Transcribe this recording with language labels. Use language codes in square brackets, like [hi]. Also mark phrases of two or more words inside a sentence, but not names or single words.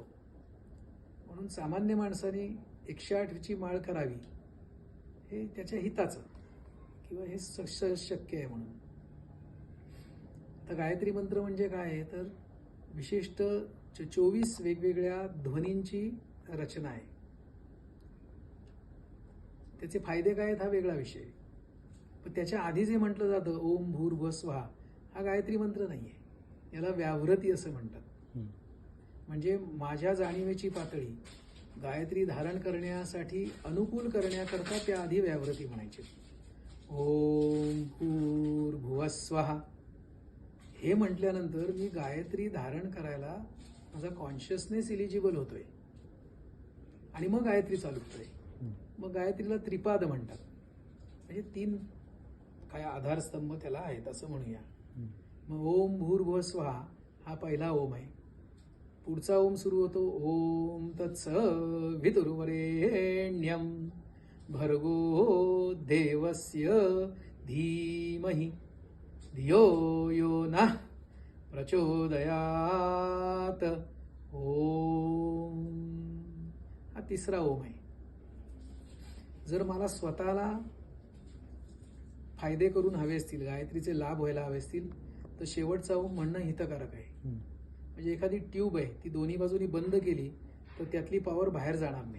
[mr] म्हणून सामान्य माणसाने 108ची माळ करावी हे त्याच्या हिताचं, किंवा हे शक्य आहे म्हणून. आता गायत्री मंत्र म्हणजे काय आहे तर विशिष्ट 24 वेगवेगळ्या ध्वनींची रचना आहे. त्याचे फायदे काय आहेत हा वेगळा विषय. पण त्याच्या आधी जे म्हटलं जातं [sa] ओम भूर्भुवः स्वहा, [mr] हा गायत्री मंत्र नाहीये. याला व्यावृती असं म्हणतात. म्हणजे माझ्या जाणीवेची पातळी गायत्री धारण करण्यासाठी अनुकूल करण्याकरता त्याआधी व्यावृती म्हणायची. [sa] ओम भूर्भुवः स्वहा [mr] हे म्हटल्यानंतर मी गायत्री धारण करायला माझा [en] consciousness eligible [mr] होतोय आणि मग गायत्री चालू होतोय. मग गायत्रीला त्रिपाद म्हणतात. म्हणजे 3 काय आधारस्तंभ त्याला आहेत असं म्हणूया. मग [sa] ओम भूर्भुवः स्वहा [mr] हा पहिला ओम आहे. पुढचा ओम सुरू होतो [sa] ओम तत्सवितुर्वरेण्यं भर्गो देवस्य धीमहि धियो यो नः प्रचोदयात. [mr] ओम हा तिसरा ओम आहे. जर मला स्वतःला फायदे करून हवे असतील, गायत्रीचे लाभ व्हायला हवे असतील, तर शेवटचा ओम म्हणणं हितकारक आहे. म्हणजे एखादी ट्यूब आहे ती दोन्ही बाजूनी बंद केली तर त्यातली पॉवर बाहेर जाणार नाही.